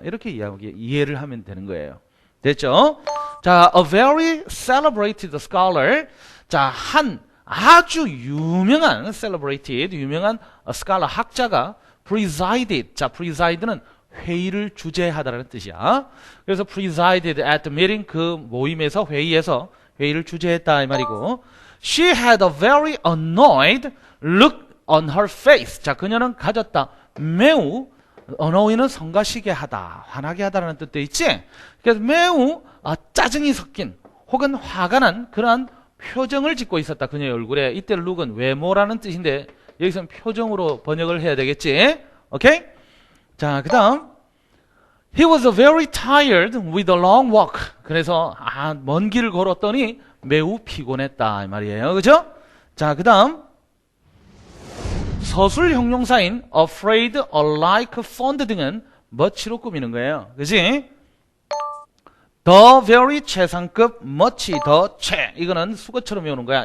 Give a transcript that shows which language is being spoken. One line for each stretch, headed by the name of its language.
Korean: 이렇게 이해를 하면 되는 거예요. 됐죠? 자,
English: a very celebrated scholar.
Korean: 자, 한 아주 유명한 유명한 scholar 학자가 presided. 자, preside는 회의를 주재하다라는 뜻이야. 그래서
English: presided at the meeting,
Korean: 그 모임에서 회의에서 회의를 주재했다 이 말이고,
English: she had a very annoyed look on her face.
Korean: 자, 그녀는 가졌다 매우, annoy는 성가시게 하다, 화나게 하다라는 뜻도 있지. 그래서 매우 짜증이 섞인 혹은 화가 난 그러한 표정을 짓고 있었다 그녀의 얼굴에. 이때 look은 외모라는 뜻인데 여기서는 표정으로 번역을 해야 되겠지. 오케이? 자, 그 다음
English: He was very tired with a long walk.
Korean: 그래서 먼 길을 걸었더니 매우 피곤했다 이 말이에요. 그죠? 자, 그 다음 서술 형용사인 afraid, alike, fond 등은 much로 꾸미는 거예요. 그지? the very 최상급, much 더 최. 이거는 수거처럼 외우는 거야.